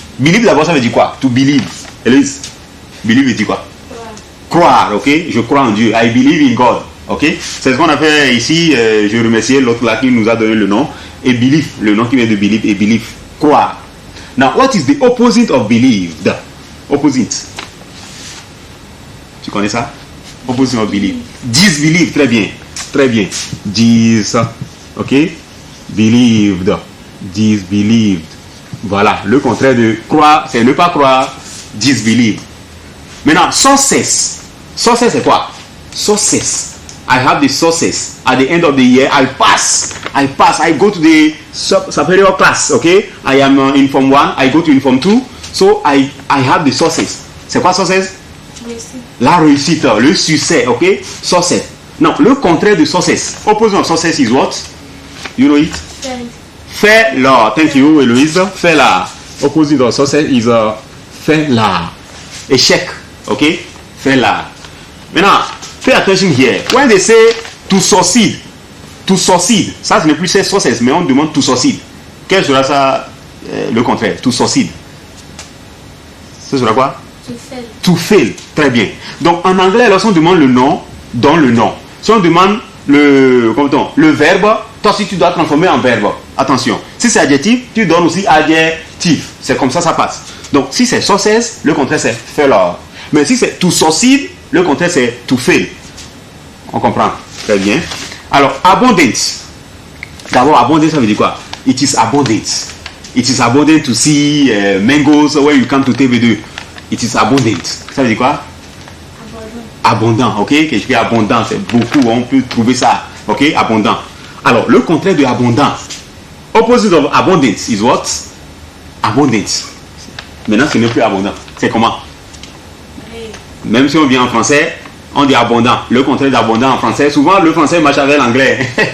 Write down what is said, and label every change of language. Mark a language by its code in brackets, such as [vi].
[fr] Believe d'abord, ça veut dire quoi? To believe. Elise, believe veut dire quoi? Croire, ok? Je crois en Dieu. [en] I believe in God. [fr] Ok? C'est ce qu'on a fait ici. Je remercie l'autre là qui nous a donné le nom. Et believe, le nom qui vient de believe, et believe, croire. [en] Now, what is the opposite of believed? Opposite. [fr] Tu connais ça? [en] Opposite of believe. [fr] Disbelieve, très bien. Très bien. Dis, ok? Believed. [en] Disbelieved. [fr] Voilà, le contraire de croire, c'est ne pas croire. Disbelieve. Maintenant, sources. Sources, c'est quoi? Sources. [en] I have the sources. At the end of the year, I pass. I go to the superior class, okay? I am in Form 1, I go to in Form 2. So, I have the sources. [fr] C'est quoi sources? La réussite, le succès, ok? Sources. Non, le contraire de sources. [en] Opposite of sources is what? You know it? Failure. Thank you, Eloise. Failure. Opposite of sources is failure. Échec, ok? Failure. Maintenant, pay attention here. When they say to succeed, [fr] ça ce n'est plus ces sources, mais on demande to succeed. Quel sera ça le contraire? To succeed. Ce sera quoi? To fail. Très bien. Donc en anglais, lorsqu'on demande le nom, donne le nom. Si on demande le verbe, toi aussi tu dois transformer en verbe. Attention. Si c'est adjectif, tu donnes aussi adjectif. C'est comme ça passe. Donc si c'est sources, le contraire c'est failure. Mais si c'est to succeed, le contraire c'est to fail. On comprend? Très bien. Alors, abundance. D'abord, abundance, ça veut dire quoi? [en] It is abundant. It is abundant to see mangoes where you come to TV2. It is abundant. [fr] Ça veut dire quoi? Abondant, ok? Quelque chose abondant, c'est beaucoup, on peut trouver ça. Ok? Abondant. Alors, le contraire de abondant. [en] Opposite of abundance is what? Abundance. [fr] Maintenant, ce n'est plus abondant. C'est comment? Même si on vient en français, on dit abondant. Le contraire d'abondant en français, souvent le français marche avec l'anglais.